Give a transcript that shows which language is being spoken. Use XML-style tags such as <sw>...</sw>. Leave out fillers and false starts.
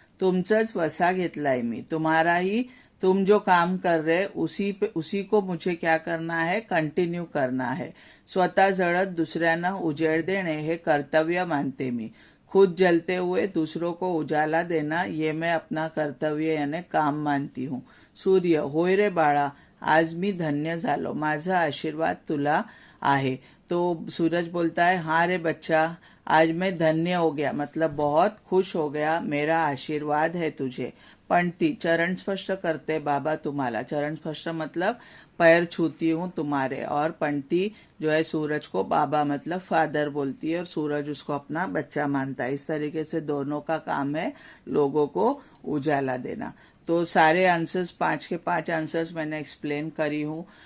<mr>तुमचंच वसा घेतलाय मी,</mr> <hi>तुम्हारा ही. तुम जो काम कर रहे उसी को मुझे क्या करना है, कंटिन्यू करना है.</hi> <mr>स्वतः जळत दुसऱ्यांना उजेड देणे हे कर्तव्य मानते मी.</mr> <hi>खुद जलते हुए दूसरों को उजाला देना ये मैं अपना कर्तव्य यानी काम मानती हूँ.</hi> <mr>सूर्य, होय रे बाळा, आज मी धन्य झालो, माझा आशीर्वाद तुला आहे.</mr> <hi>तो सूरज बोलता है, हाँ रे बच्चा, आज मैं धन्य हो गया, मतलब बहुत खुश हो गया, मेरा आशीर्वाद है तुझे.</hi> <mr>पणती, चरण स्पर्श करते बाबा तुम्हाला.</mr> <hi>चरण स्पर्श मतलब पैर छूती हूँ तुम्हारे. और पणती जो है सूरज को बाबा मतलब फादर बोलती है और सूरज उसको अपना बच्चा मानता है. इस तरीके से दोनों का काम है लोगों को उजाला देना. तो सारे आंसर्स 5 के 5 आंसर्स मैंने एक्सप्लेन करी हूँ.</hi>